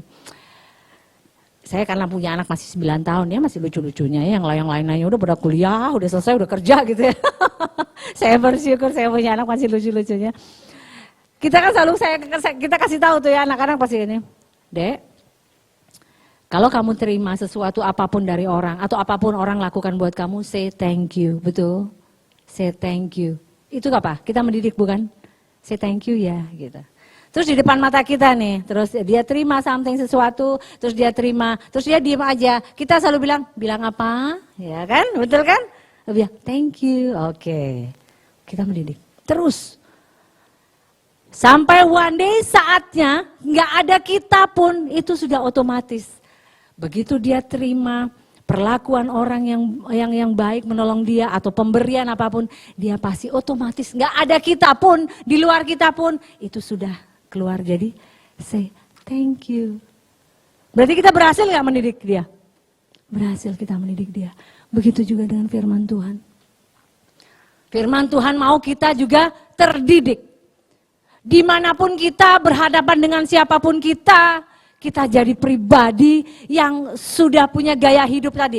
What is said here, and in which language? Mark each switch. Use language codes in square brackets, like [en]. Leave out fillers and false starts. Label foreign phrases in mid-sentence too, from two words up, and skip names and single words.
[id] Saya karena punya anak masih 9 tahun ya, masih lucu-lucunya ya, yang lain-lainnya udah pada kuliah, udah selesai, udah kerja gitu ya. Saya bersyukur saya punya anak masih lucu-lucunya. Kita kan selalu kita kasih tahu tuh ya anak-anak pasti ini. Dek, kalau kamu terima sesuatu apapun dari orang atau apapun orang lakukan buat kamu, [en] say thank you, betul? Say thank you. [id] Itu apa? Kita mendidik bukan? [en] Say thank you [id] ya gitu. Terus di depan mata kita nih, terus dia terima sesuatu, terus dia terima, terus dia diem aja. Kita selalu bilang apa? Ya kan, betul kan? Bilang [en] thank you, [id] oke. Kita mendidik. Terus sampai [en] one day [id] saatnya nggak ada kita pun itu sudah otomatis. Begitu dia terima perlakuan orang yang baik menolong dia atau pemberian apapun, dia pasti otomatis nggak ada kita pun, di luar kita pun itu sudah keluar jadi [en] say thank you. [id] Berarti kita berhasil nggak mendidik dia? berhasil kita mendidik dia. Begitu juga dengan firman Tuhan. Firman Tuhan mau kita juga terdidik. Dimanapun kita berhadapan dengan siapapun kita jadi pribadi yang sudah punya gaya hidup tadi.